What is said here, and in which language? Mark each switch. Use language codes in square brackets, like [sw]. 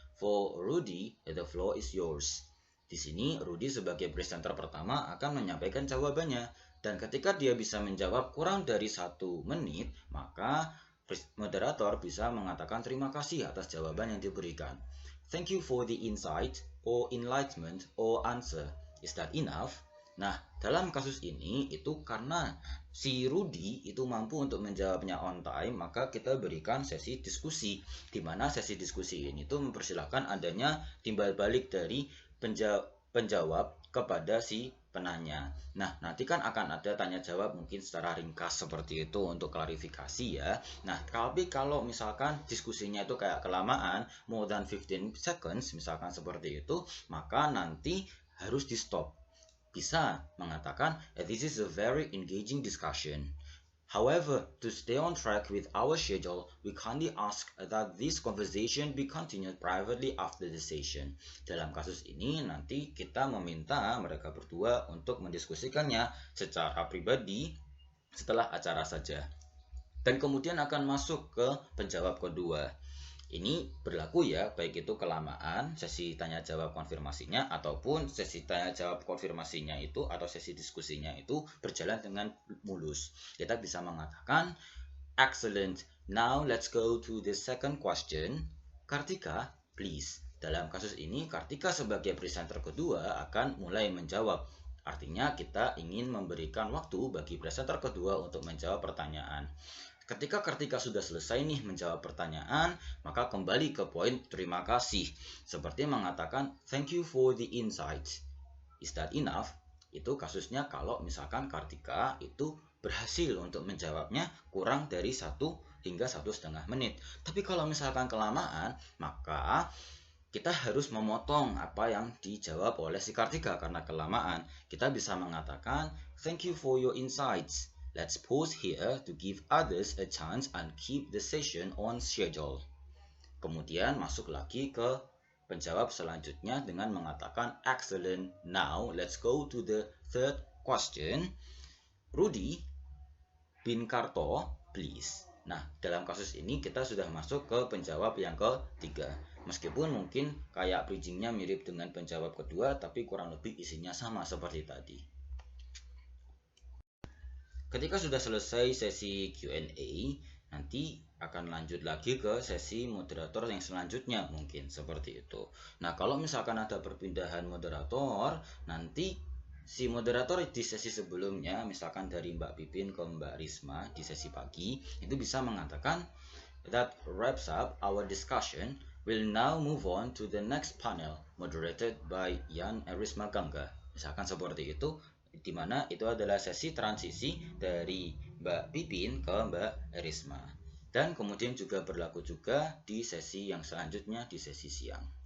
[en] For Rudy, the floor is yours." [id] Di sini Rudy sebagai presenter pertama akan menyampaikan jawabannya, dan ketika dia bisa menjawab kurang dari 1 menit, maka moderator bisa mengatakan terima kasih atas jawaban yang diberikan. [en] "Thank you for the insight or enlightenment or answer. Is that enough?" [id] Nah, dalam kasus ini itu karena si Rudy itu mampu untuk menjawabnya [en] on time, [id] maka kita berikan sesi diskusi, di mana sesi diskusi ini tuh mempersilahkan adanya timbal balik dari penjawab kepada si penanya. Nah, nanti kan akan ada tanya jawab mungkin secara ringkas seperti itu untuk klarifikasi ya. Nah, tapi kalau misalkan diskusinya itu kayak kelamaan, [en] more than 15 seconds [id] misalkan seperti itu, maka nanti harus di stop. Bisa mengatakan, [en] "This is a very engaging discussion. However, to stay on track with our schedule, we kindly ask that this conversation be continued privately after the session." [id] Dalam kasus ini, nanti kita meminta mereka berdua untuk mendiskusikannya secara pribadi setelah acara saja. Dan kemudian akan masuk ke penjawab kedua. Ini berlaku ya, baik itu kelamaan, sesi tanya jawab konfirmasinya, ataupun sesi tanya jawab konfirmasinya itu atau sesi diskusinya itu berjalan dengan mulus. Kita bisa mengatakan, [en] "Excellent, now let's go to the second question. Kartika, please." [id] Dalam kasus ini, Kartika sebagai presenter kedua akan mulai menjawab. Artinya kita ingin memberikan waktu bagi presenter kedua untuk menjawab pertanyaan. Ketika Kartika sudah selesai nih menjawab pertanyaan, maka kembali ke poin terima kasih. Seperti mengatakan, [en] "Thank you for the insights. Is that enough?" [id] Itu kasusnya kalau misalkan Kartika itu berhasil untuk menjawabnya kurang dari 1 hingga 1,5 menit. Tapi kalau misalkan kelamaan, maka kita harus memotong apa yang dijawab oleh si Kartika karena kelamaan. Kita bisa mengatakan, [en] "Thank you for your insights. Let's pause here to give others a chance and keep the session on schedule." [id] Kemudian masuk lagi ke penjawab selanjutnya dengan mengatakan, [en] "Excellent, now let's go to the third question. Rudy bin Karto, please." [id] Nah, dalam kasus ini kita sudah masuk ke penjawab yang ketiga. Meskipun mungkin kayak bridgingnya mirip dengan penjawab kedua, tapi kurang lebih isinya sama seperti tadi. Ketika sudah selesai sesi Q&A, nanti akan lanjut lagi ke sesi moderator yang selanjutnya, mungkin seperti itu. Nah, kalau misalkan ada perpindahan moderator, nanti Si moderator di sesi sebelumnya, misalkan dari Mbak Pipin ke Mbak Risma di sesi pagi, itu bisa mengatakan [en] that wraps up our discussion. We'll now move on to the next panel moderated by Yan Erisma Gangga. [id] Misalkan seperti itu, di mana itu adalah sesi transisi dari Mbak Pipin ke Mbak Erisma. Dan kemudian juga berlaku juga di sesi yang selanjutnya di sesi siang.